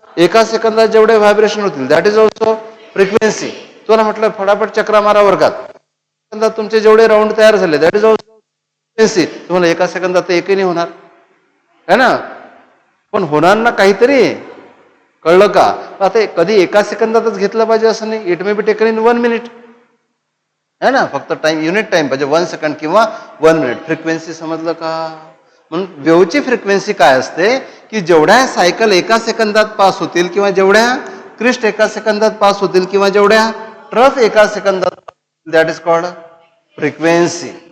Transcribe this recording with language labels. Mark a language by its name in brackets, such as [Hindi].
[Marathi] एका सेकंदात जेवढे व्हायब्रेशन होतील [English] That is also frequency. [Marathi] तुम्हाला म्हटलं फटाफट चक्रा मारा वर्गात, सेकंदात तुमचे जेवढे राऊंड तयार झाले [English] That is also frequency. [Marathi] तुम्हाला एका सेकंदात एकही नाही होणार [Hindi] है ना, [Marathi] पण होणार ना काहीतरी. कळलं का? आता कधी एका सेकंदातच घेतलं पाहिजे असं नाही. [English] it may be taken in 1 minute [Hindi] है ना. [Marathi] फक्त टाइम, युनिट टाइम पाहिजे 1 सेकंड किंवा 1 मिनिट. फ्रिक्वेन्सी समजलं का? म्हणून वेव्हची फ्रिक्वेन्सी काय असते की जेवढ्या सायकल एका सेकंदात पास होतील किंवा जेवढ्या क्रिस्ट एका सेकंदात पास होतील किंवा जेवढ्या ट्रफ एका सेकंदात, [English] That is called frequency.